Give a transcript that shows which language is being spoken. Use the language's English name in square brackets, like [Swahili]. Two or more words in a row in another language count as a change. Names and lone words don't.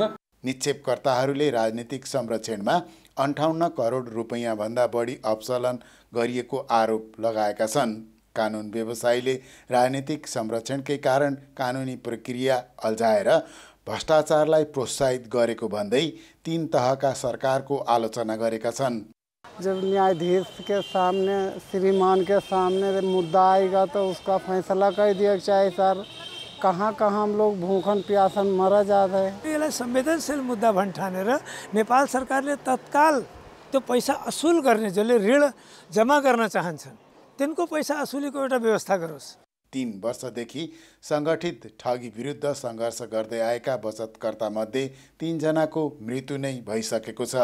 [Nepali] निक्षेपकर्ताहरूले राजनीतिक संरक्षणमा 58 करोड रुपैयाँ भन्दा बढी अपचलन गरिएको आरोप लगाएका छन्। कानुन व्यवसायीले राजनीतिक संरक्षणकै कारण कानुनी प्रक्रिया अल्झाएर भ्रष्टाचारलाई प्रोत्साहित गरेको भन्दै 3 तहका सरकारको आलोचना गरेका छन्। [Hindi] जब न्यायाधीश के सामने, श्रीमान के सामने मुद्दा आएगा तो उसका फैसला कर दिया चाहिए सर। कहाँ हम लोग भूखन प्यासन मरा जाते हैं। [Nepali] यसलाई संवेदनशील मुद्दा भन्ठानेर नेपाल सरकारले तत्काल त्यो पैसा असुल गर्ने, जसले ऋण जम्मा गर्न चाहन्छन् तिनको पैसा असुलीको एउटा व्यवस्था गरोस्। 3 वर्षदेखि सङ्गठित ठगी विरुद्ध सङ्घर्ष गर्दै आएका बचतकर्तामध्ये 3 जनाको मृत्यु नै भइसकेको छ।